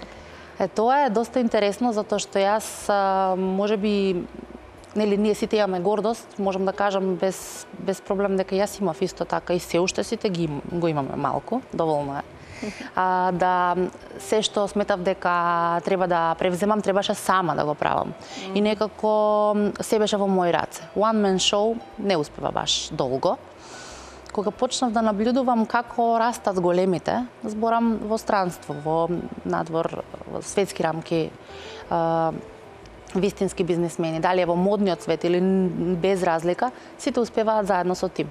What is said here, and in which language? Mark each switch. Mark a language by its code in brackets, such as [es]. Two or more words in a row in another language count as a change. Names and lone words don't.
[mk] Тоа е доста интересно, затоа што јас, можеби, нели, ние сите имаме гордост, можам да кажам без проблем дека јас имав исто така и се уште сите го имаме малку, доволно е. Да се што сметав дека треба да превземам, требаше сама да го правам. И некако се беше во мои раце. [en] One man show [mk] не успева баш долго. Кога почнав да наблюдувам како растат големите, зборам во странство, во надвор, во светски рамки, вистински бизнисмени, дали е во модниот свет или без разлика, сите успеваат заедно со тим.